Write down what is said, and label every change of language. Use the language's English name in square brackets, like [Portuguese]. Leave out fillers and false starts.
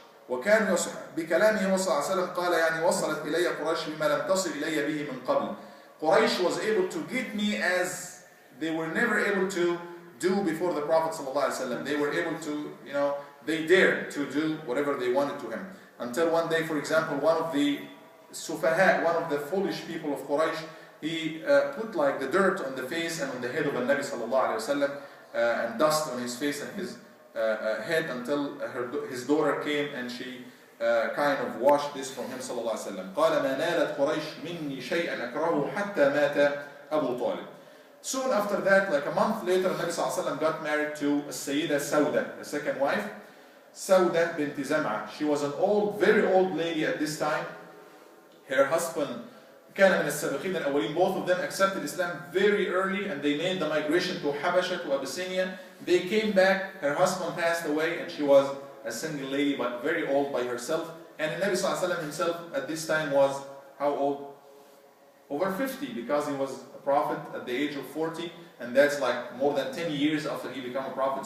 [Arabic] وكان بكلامه صلى الله عليه وسلم قال يعني وصلت إلي قريش بما لم تصل إلي به من قبل. [English] Quraysh was able to get me as they were never able to do before the Prophet ﷺ. They were able to, they dared to do whatever they wanted to him. Until one day, for example, one of the Sufaha, one of the foolish people of Quraysh, he put like the dirt on the face and on the head of the Nabi ﷺ, and dust on his face and his head until his daughter came and she kind of washed this from him صلى الله عليه وسلم. [Arabic] قال ما نالت قريش مني شيئا أكرهه حتى مات أبو طالب. [English] Soon after that, like a month later, Nabi صلى الله عليه وسلم got married to Sayyida Sauda, the second wife, Sauda bint Zam'a. She was an old, very old lady at this time. Her husband [Arabic] كان من السابقين الأولين. [English] Both of them accepted Islam very early and they made the migration to Habasha, to Abyssinia. They came back, her husband passed away and she was a single lady but very old by herself. And the Nabi صلى الله عليه وسلم himself at this time was how old? Over 50, because he was a prophet at the age of 40, and that's like more than 10 years after he became a prophet.